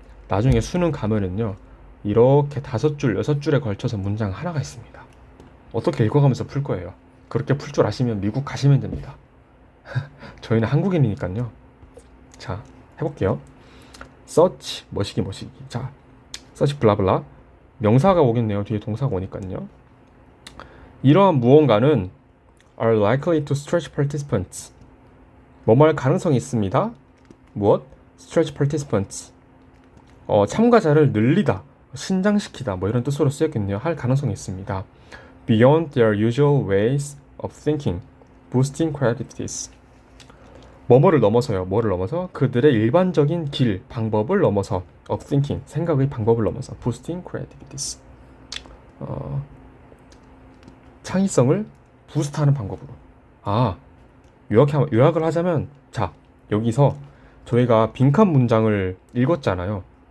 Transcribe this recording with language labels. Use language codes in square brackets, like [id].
[ko] 나중에 수능 가면은요, 이렇게 5줄, 6줄에 걸쳐서 문장 하나가 있습니다. 어떻게 읽어가면서 풀 거예요. 그렇게 풀 줄 아시면 미국 가시면 됩니다. 저희는 한국인이니까요. 자, 해볼게요. search, 머시기. 자, search 블라블라. 명사가 오겠네요. 뒤에 동사가 오니까요. 이러한 무언가는 [en] are likely to stretch participants. [ko] 뭐뭐 할 가능성이 있습니다. 무엇? [en] stretch participants. [ko] 참가자를 늘리다, 신장시키다, 이런 뜻으로 쓰였겠네요. 할 가능성이 있습니다. [en] beyond their usual ways of thinking, boosting creativities. [ko] 뭐뭐를 넘어서요. 뭐를 넘어서 그들의 일반적인 길, 방법을 넘어서 [en] of thinking, [ko] 생각의 방법을 넘어서 [en] boosting creativities. [ko] 창의성을 부스트하는 방법으로. 아, 요약을 하자면 자, 여기서 저희가 빈칸 문장을 읽었잖아요.